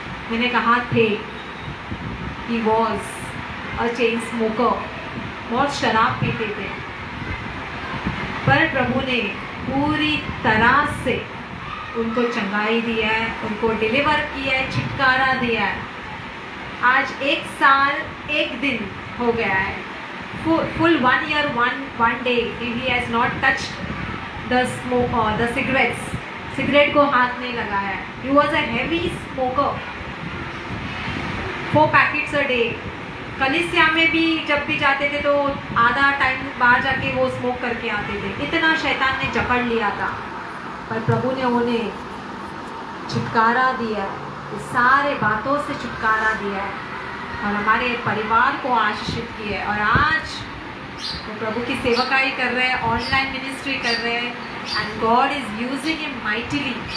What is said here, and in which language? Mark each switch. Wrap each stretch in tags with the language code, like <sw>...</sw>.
<hi>मैंने कहा थे,</hi> <en>he was a chain smoker,</en> <hi>बहुत शराब पीते थे। पर प्रभु ने पूरी तरह से उनको चंगाई दिया है, उनको डिलीवर किया है, छुटकारा दिया है। आज 1 साल 1 दिन हो गया है।</hi> <en>full 1 year 1 day he has not touched the cigarettes,</en> <hi>cigarette को हाथ नहीं लगाया है।</hi> <en>He was a heavy smoker, 4 packets a day.</en> <hi>कलिसिया में भी जब भी जाते थे तो आधा टाइम बाहर जाके वो स्मोक करके आते थे। इतना शैतान ने जकड़ लिया था, पर प्रभु ने उन्हें छुटकारा दिया, इस सारे बातों से छुटकारा दिया है और हमारे परिवार को आशीषित किया है। और आज वो प्रभु की सेवकाई कर रहे हैं, ऑनलाइन मिनिस्ट्री कर रहे हैं,</hi> <en>And God is using him mightily.</en>